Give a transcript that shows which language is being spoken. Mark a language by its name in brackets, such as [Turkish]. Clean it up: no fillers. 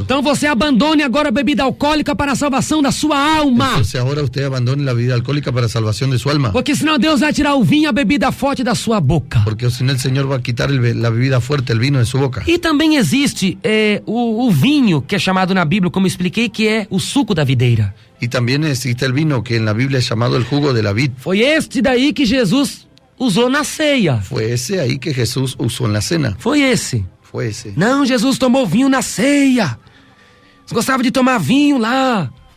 [Portuguese] Então você abandone agora a bebida alcoólica para a salvação da sua alma. [Spanish] Entonces ahora usted abandone la bebida alcohólica para salvación de su alma. [Portuguese] Porque senão Deus vai tirar o vinho, a bebida forte da sua boca. [Spanish] Porque si no el Señor va a quitar la bebida fuerte, el vino de su boca. [Portuguese] E também existe o vinho, que é chamado na Bíblia, como eu expliquei, que é o suco da videira. [Spanish] Y también existe el vino que en la Biblia es llamado el jugo de la vid. [Portuguese] Foi este daí que Jesus usou na ceia. [Spanish] Fue ese ahí que Jesús usó en la cena. [Portuguese] Foi esse. [Spanish] Fue ese. [Portuguese] Não, Jesus tomou vinho na ceia. Você gostava de tomar vinho lá.